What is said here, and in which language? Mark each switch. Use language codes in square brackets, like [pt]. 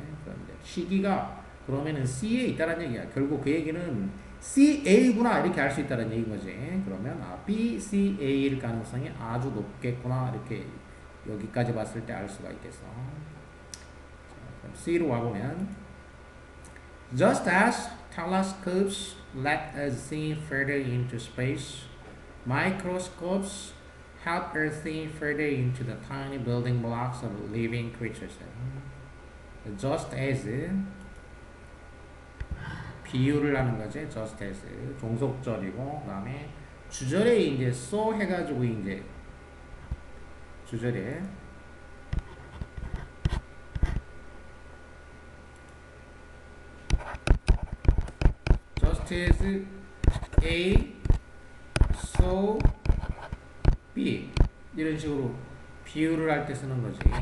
[ko] 그런데 시기가 그러면은 C에 있다는 얘기야. 결국 그 얘기는 CA구나 이렇게 알 수 있다는 얘기인 거지. 그러면 B, C, A일 가능성이 아주 높겠구나 이렇게 여기까지 봤을 때 알 수가 있겠어. 자, 그럼 C로 와보면 [en] Just as telescopes let us see further into space. Microscopes help us see further into the tiny building blocks of living creatures. [ko] Just as 비유를 하는 거지. Just as 종속절이고 그다음에 주절에 이제 so 해가지고 이제 주절에 just as A so B 이런 식으로 비유를 할 때 쓰는 거지.